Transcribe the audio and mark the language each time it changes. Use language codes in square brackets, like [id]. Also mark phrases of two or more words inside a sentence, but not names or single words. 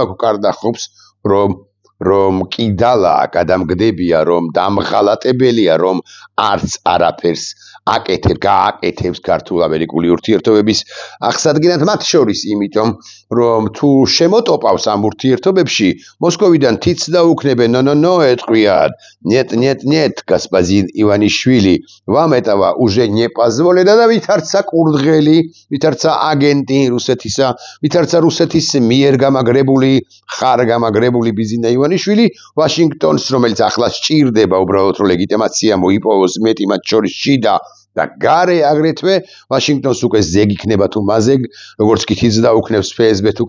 [ka] გვკარდახობს რომ კიდალა გადამგდებია რომ დამღალატებელია რომ არც არაფერს გააკეთებს ქართულ-ამერიკული ურთიერთობების აღსადგენად მათ შორის იმიტომ რომ თუ შემოტოპავს ამ ურთიერთობებში მოსკოვიდან თიც დაუქნებენ ნო ეტყვიათ [ru] нет господин [ka] ივანიშვილი [ru] вам этого уже не позволено [ka] და ვითარცა კურდღელი ვითარცა აგენტი რუსეთისა ვითარცა რუსეთის მიერ გამაგრებული ბიზინა ივანიშვილი ვაშინგტონს რომელიც ახლა სჭირდება უბრალოდ რომ ლეგიტიმაცია მოიპოვოს მეტი მათ შორის შიდა და გარე აგრეთვე ვაშინგტონს უკვე ზეგი იქნება თუ მაზეგ როგორც კი თიც დაუქნევს ფსბ თუ